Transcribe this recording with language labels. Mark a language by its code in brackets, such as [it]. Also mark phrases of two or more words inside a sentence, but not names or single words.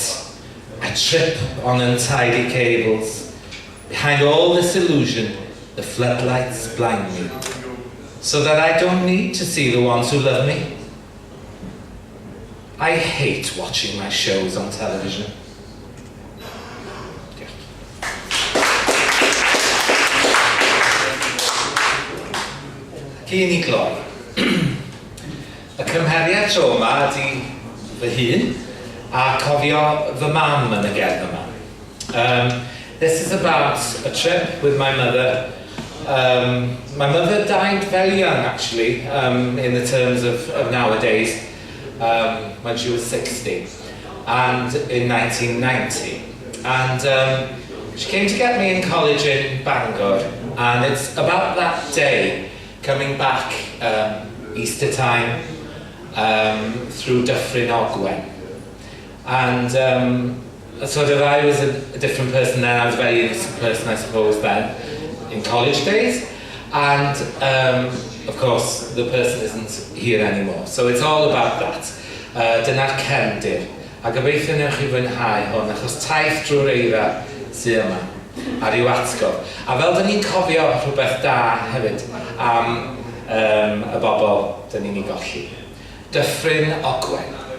[en] I trip on untidy cables. Behind all this illusion, the floodlights blind me. So that I don't need to see the ones who love me. I hate watching my shows on television. [cy] Cyn i gloi. Y cymheriad tro yma ydi fy hun a cofio fy mam yn y gerdd yma. [en] This is about a trip with my mother. My mother died very young, actually, in the terms of nowadays, when she was 60, and in 1990. And she came to get me in college in Bangor, and it's about that day, coming back Easter time through Dyffryn Ogwen. And sort of I was a different person then. I was a very innocent person, I suppose, then, in college days. And of course, the person isn't here anymore. So it's all about that. [cy] Dyna'r cefndir. A gobeithio newch chi fwynhau hwn, achos taith drwy'r eira sydd yma. A ryw atgof. A fel dyn ni'n cofio rhywbeth da hefyd am y bobl dyn ni'n ei golli. Dyffryn Ogwen.